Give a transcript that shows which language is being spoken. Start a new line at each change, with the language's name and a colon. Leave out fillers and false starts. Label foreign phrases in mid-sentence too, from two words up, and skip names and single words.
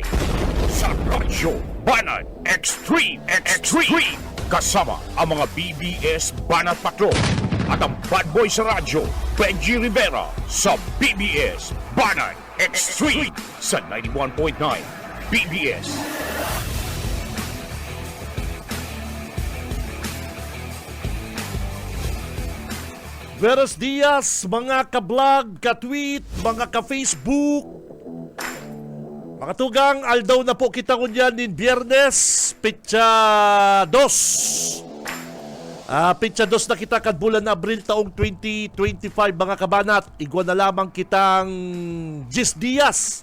Filipino: Sa Radyo Banat Extreme kasama ang mga BBS Banat Patrol at ang bad boy sa radyo, Benji Rivera sa BBS Banat Extreme sa 91.9 BBS.
Spanish: Buenos dias
Filipino: mga ka-vlog, ka-tweet, mga ka-Facebook.
Bikol: Mga tugang, aldaw na po kita kunyan din Biyernes, Pitsa 2. Pitsa 2 na kita kad bulan na Abril taong 2025 mga kabanat. Igwa na lamang kitang 10 dias.